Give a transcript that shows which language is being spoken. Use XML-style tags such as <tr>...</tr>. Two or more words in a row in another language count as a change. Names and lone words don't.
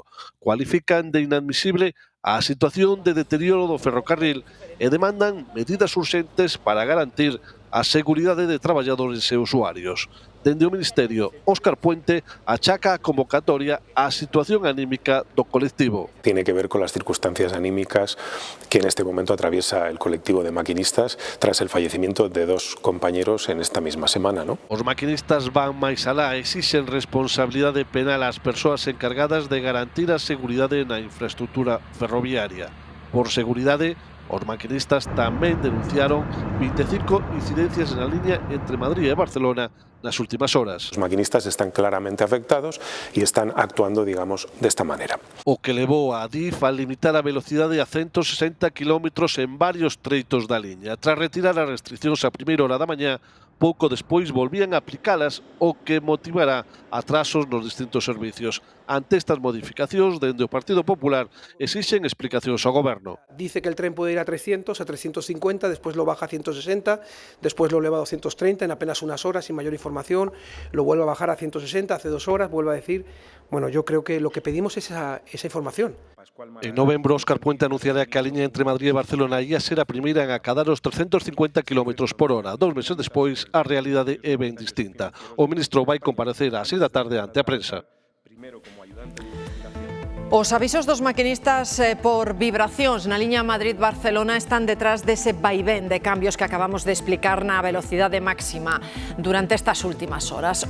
<gl>Cualifican de inadmisible a situación de deterioro do ferrocarril e demandan medidas urxentes para garantir a seguridade de traballadores e usuarios. Dende o Ministerio, Óscar Puente achaca a convocatoria á situación anímica do colectivo.</gl> <es>Tiene que ver con las circunstancias anímicas que en este momento atraviesa el colectivo de maquinistas tras el fallecimiento de dos compañeros en esta misma semana, ¿no?</es> <gl>Os maquinistas van máis alá, exixen responsabilidade penal ás persoas encargadas de garantir a seguridade na infraestructura ferroviaria. Por seguridade, os maquinistas tamén denunciaron 25 incidencias na liña entre Madrid e Barcelona nas últimas horas.</gl> <es>Los maquinistas están claramente afectados y están actuando, digamos, de esta manera.</es> <gl>O que levou a Adif a limitar a velocidade a 160 km en varios treitos da liña. Tras retirar as restriccións a primeira hora da mañá, pouco despois volvían a aplicalas, o que motivará atrasos nos distintos servicios. Ante estas modificacións, dende o Partido Popular exixen explicacións ao Goberno.</gl> <es>Dice que el tren puede ir a 300, a 350, después lo baja a 160, después lo eleva a 230 en apenas unas horas sin mayor información, lo vuelve a bajar a 160 hace 2 horas, vuelve a decir, bueno, yo creo que lo que pedimos es esa información.</es> <gl>En novembro, Óscar Puente anunciará que a liña entre Madrid e Barcelona ia ser a primeira en acadar os 350 km por hora. 2 meses despois, a realidade é ben distinta. O ministro vai comparecer ás 6 da tarde ante a prensa. Os avisos dos maquinistas por vibracións na liña Madrid-Barcelona están detrás dese vaivén de cambios que acabamos de explicar na velocidade máxima durante estas últimas horas.</gl>